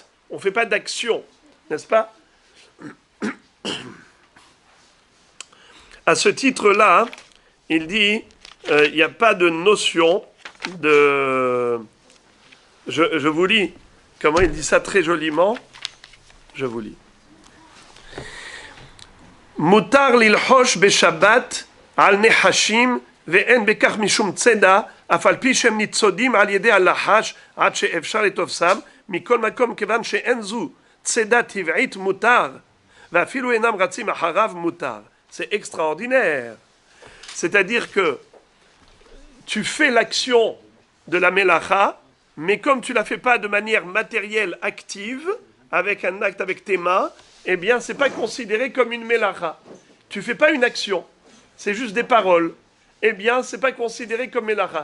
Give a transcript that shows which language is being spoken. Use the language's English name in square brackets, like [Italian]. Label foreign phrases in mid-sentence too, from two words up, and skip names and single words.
[French] On ne fait pas d'action. N'est-ce pas? À ce titre-là, il dit, il n'y a pas de notion de... Je vous lis comment il dit ça très joliment. Je vous lis. [Hebrew] מותר ללחוש בשבת על נחשים ואין בכך משום צידה אף על פי שהם ניצודים על ידי הלחש עד שאפשר לתופסם, מכל מקום כיוון שאין זו צידה טבעית מותר, ואפילו אינם רצים אחריו מותר. [French] C'est extraordinaire. C'est-à-dire que tu fais l'action de la melacha, mais comme tu ne la fais pas de manière matérielle active, avec un acte avec tes mains, eh bien, ce n'est pas considéré comme une melacha. Tu ne fais pas une action, c'est juste des paroles. Eh bien, ce n'est pas considéré comme melacha.